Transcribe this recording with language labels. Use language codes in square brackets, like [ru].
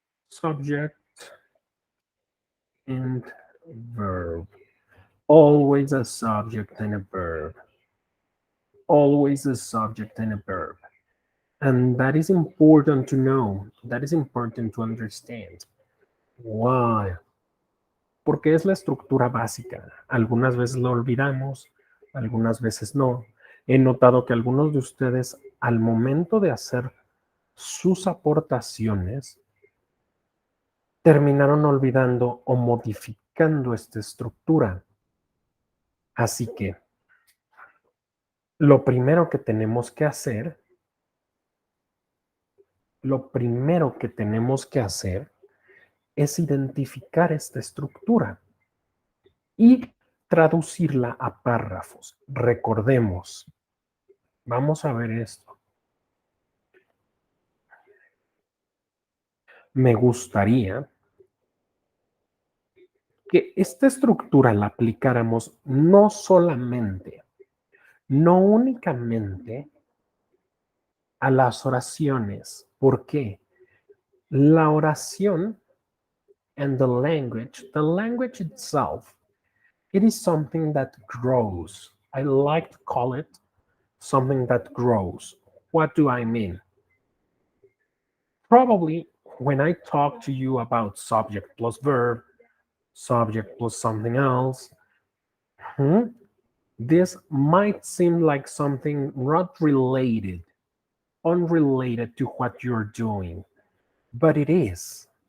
[en] Subject and verb. Always a subject and a verb. Always a subject and a verb. And that is important to know. That is important to understand. Why? [es] Porque es la estructura básica. Algunas veces lo olvidamos, algunas veces no. He notado que algunos de ustedes, al momento de hacer sus aportaciones, terminaron olvidando o modificando esta estructura. Así que lo primero que tenemos que hacer, lo primero que tenemos que hacer es identificar esta estructura y traducirla a párrafos. Recordemos, vamos a ver esto. Me gustaría que esta estructura la aplicáramos no solamente, no únicamente a las oraciones. ¿Por qué? La oración [en] and the language itself, it is something that grows. I like to call it something that grows. What do I mean? Probably when I talk to you about subject plus verb, subject plus something else, hmm, this might seem like something not related, unrelated to what you're doing, but it is.